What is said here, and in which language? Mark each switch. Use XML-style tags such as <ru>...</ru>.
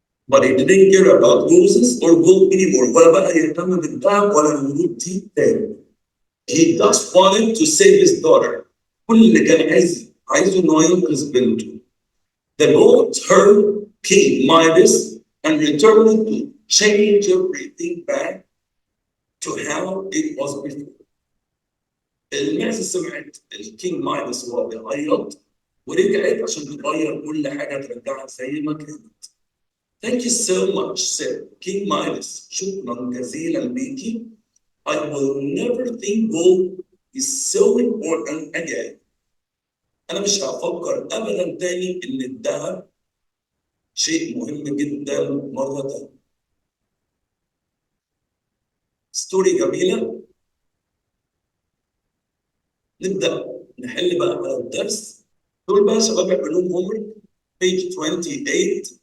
<en>But he didn't care about roses or gold anymore.</en> <ar>ولا بقى يهتم بالذهب ولا الورود دي تاني.</ar> <en>He just wanted to save his daughter.</en> <ar>كل اللي كان عايزه إنه ينقذ بنته.</ar> <en>The goat heard King Midas and returned to change everything back to how it was before.</en> <ar>المعزة سمعت الكينج مايدس وهو بيعيط ورجعت عشان تغير كل حاجة ترجعها زي ما كانت.</ar> <en>Thank you so much, said King Midas.</en> <ar>شكرا جزيلا ليكي.</ar> <en>I will never think gold is so important again.</en> <ar>أنا مش هفكر أبدا تاني إن الذهب شيء مهم جدا مرة تانية. ستوري جميلة. نبدأ نحل بقى على الدرس. دول بقى شباب يعملوهم هومورك page 28.</ar>